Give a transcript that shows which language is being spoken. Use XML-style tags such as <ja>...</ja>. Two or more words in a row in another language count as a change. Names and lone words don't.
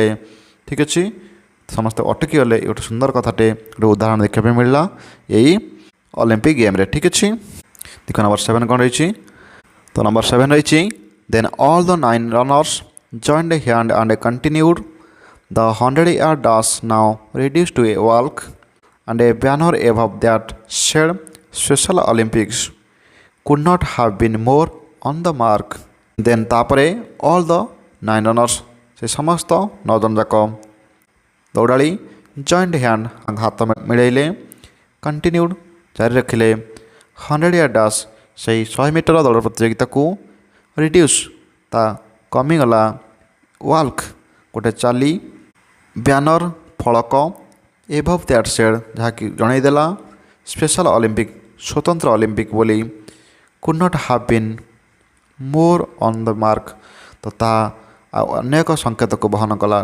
<or>ଠିକ୍ ଅଛି, ସମସ୍ତେ ଅଟକି ଗଲେ। ଏ ଗୋଟେ ସୁନ୍ଦର କଥାଟେ, ଗୋଟେ ଉଦାହରଣ ଦେଖିବା ପାଇଁ ମିଳିଲା ଏଇ ଅଲିମ୍ପିକ୍ ଗେମ୍ରେ। ଠିକ୍ ଅଛି, ଦେଖ ନମ୍ବର 7 କ'ଣ ରହିଛି। ତ ନମ୍ବର 7 ରହିଛି,</or> <en>then all the 9 runners joined hand and continued. The 100-yard dash now reduced to a walk, and a banner above that said Special Olympics could not have been more on the mark.</en> <or>Then ତାପରେ</or> <en>all the 9 runners</en> <or>ସେ ସମସ୍ତ 9 ଜଣ ଯାକ ଦୌଡ଼ାଳି</or> <en>joined hand</en> <or>ହାତ ମିଳାଇଲେ, କଣ୍ଟିନ୍ୟୁଡ଼ ଜାରି ରଖିଲେ।</or> <en>100-yard dash</en> <or>ସେହି 100 ମିଟର ଦୌଡ଼ ପ୍ରତିଯୋଗିତାକୁ ରିଡ୍ୟୁସ୍ ତା କମିଗଲା, ୱାଲ୍କ ଗୋଟେ ଚାଲି, ବ୍ୟାନର ଫଳକ</or> <en>above that said</en> <or>ଯାହାକି ଜଣାଇଦେଲା ସ୍ପେଶାଲ ଅଲିମ୍ପିକ୍ ସ୍ୱତନ୍ତ୍ର ଅଲିମ୍ପିକ୍ ବୋଲି,</or> <en>could not have been more on the mark</en> <or>ତ ତାହା ଆଉ ଅନେକ ସଂକେତକୁ ବହନ କଲା।</or>